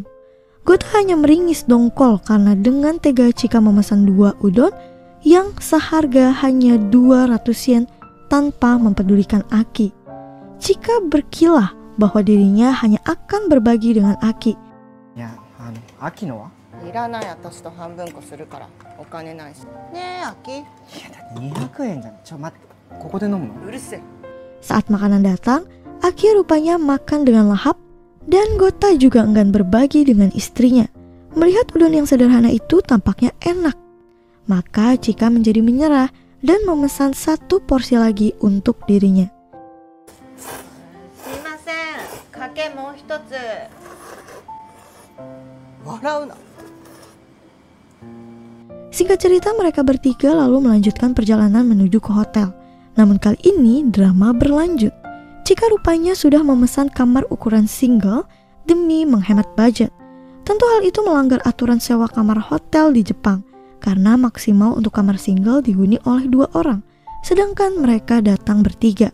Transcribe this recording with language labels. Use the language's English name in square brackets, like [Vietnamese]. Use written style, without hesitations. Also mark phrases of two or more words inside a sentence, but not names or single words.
[Indonesian] Gota hanya meringis dongkol karena dengan tega Chika memesan 2 udon yang seharga hanya 200 yen tanpa mempedulikan Aki. Chika berkilah bahwa dirinya hanya akan berbagi dengan Aki. [Japanese] や、アキのは? いらない私と半分こするからお金ないしねえアキいやだって200円じゃん。待って、ここで飲むの？うるせえ [Indonesian] Saat makanan datang, Aki rupanya makan dengan lahap dan Gota juga enggan berbagi dengan istrinya. Melihat udon yang sederhana itu tampaknya enak, maka Chika menjadi menyerah dan memesan 1 porsi lagi untuk dirinya. [Japanese] すいませんかけもう一つ笑うな [Indonesian] Singkat cerita, mereka bertiga lalu melanjutkan perjalanan menuju ke hotel. Namun kali ini drama berlanjut. Chika rupanya sudah memesan kamar ukuran single demi menghemat budget. Tentu hal itu melanggar aturan sewa kamar hotel di Jepang karena maksimal untuk kamar single dihuni oleh 2 orang, sedangkan mereka datang bertiga.